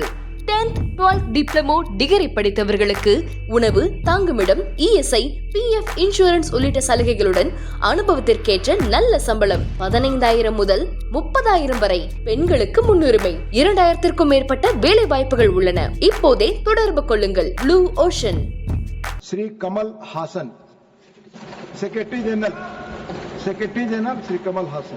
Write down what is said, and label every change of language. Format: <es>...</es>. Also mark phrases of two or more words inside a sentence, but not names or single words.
<ta>10th 12th</ta> <en>diploma degree</en> <ta>படித்தவர்களுக்கு உணவு, தங்குமிடம்,</ta> <en>ESI, PF insurance</en> <ta>உள்ளிட்ட சலுகைகளுடன் அனுபவத்திற்கேற்ற நல்ல சம்பளம் 15,000 முதல் 30,000 வரை. பெண்களுக்கு முன்னுரிமை. 2,000க்கும் மேற்பட்ட வேலை வாய்ப்புகள் உள்ளன. இப்போதே தொடர்பு கொள்ளுங்கள். ப்ளூ ஓஷன்.</ta> <hi>श्री कमल हासन,</hi> <en>Secretary General</en> <hi>श्री कमल हासन,</hi>